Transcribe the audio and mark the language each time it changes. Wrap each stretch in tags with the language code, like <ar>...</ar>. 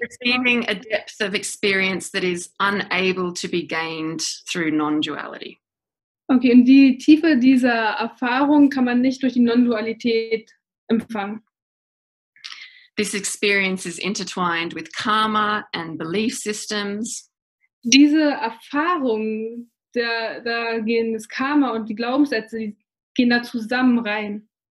<en>Receiving a depth of experience that is unable to be gained through non-duality.</en> <de>Okay, und die Tiefe dieser Erfahrung kann man nicht durch die Non-Dualität empfangen.</de> <en>This experience is intertwined with karma and belief systems.</en> <de>Diese Erfahrung, da gehen das Karma und die Glaubenssätze, die gehen da zusammen rein.</de>